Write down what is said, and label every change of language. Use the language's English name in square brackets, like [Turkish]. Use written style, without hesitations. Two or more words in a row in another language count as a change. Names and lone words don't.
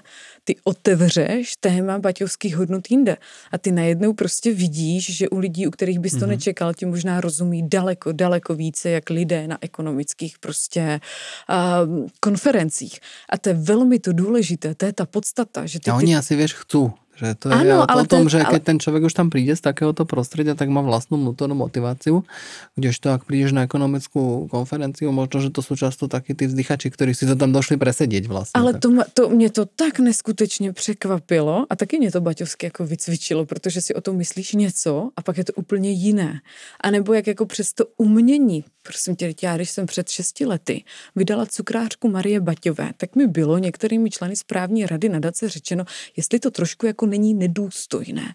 [Czech] Ty otevřeš téma baťovských hodnot jinde a ty najednou prostě vidíš, že u lidí, u kterých bys to nečekal, ti možná rozumí daleko, daleko více, jak lidé na ekonomických prostě konferencích. A to je velmi to důležité, to je ta podstata. Že [Slovak] a oni asi, vieš, chcú. Že to je ano, o tom, že keď ten človek už tam príde z takéhoto prostredia, tak má vlastnú vnútornú motiváciu, kdežto ak prídeš na ekonomickú konferenciu, možno, že to sú často takí tí vzdychači, ktorí si to tam došli presedieť vlastne. [Czech] Ale to mě to tak neskutečně překvapilo a taky mě to baťovsky jako vycvičilo, protože si o tom myslíš něco a pak je to úplně jiné. A nebo jak jako přes to umění, prosím tě, já když jsem před 6 lety vydala cukrářku Marie Baťové, tak mi bylo některými členy správní rady nadace řečeno, jestli to trošku jako není nedůstojné.